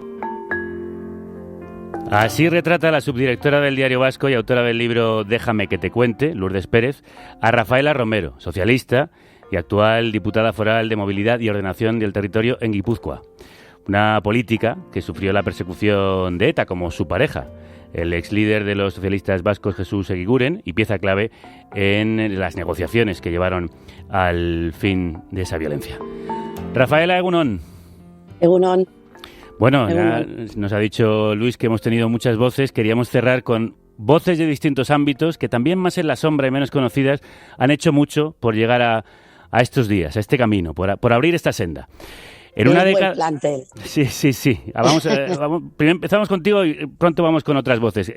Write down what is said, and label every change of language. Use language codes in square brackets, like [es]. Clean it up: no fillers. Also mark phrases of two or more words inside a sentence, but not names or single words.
[es] Así retrata la subdirectora del Diario Vasco y autora del libro Déjame que te cuente, Lourdes Pérez, a Rafaela Romero, socialista y actual diputada foral de Movilidad y Ordenación del Territorio en Guipúzcoa. Una política que sufrió la persecución de ETA como su pareja, el ex líder de los socialistas vascos Jesús Eguiguren, y pieza clave en las negociaciones que llevaron al fin de esa violencia. Rafaela, [eu] egunon. Egunon. [es] Bueno, ya nos ha dicho Luis que hemos tenido muchas voces. Queríamos cerrar con voces de distintos ámbitos que también más en la sombra y menos conocidas han hecho mucho por llegar a estos días, a este camino, por abrir esta senda. En una década. Sí. Primero empezamos contigo y pronto vamos con otras voces.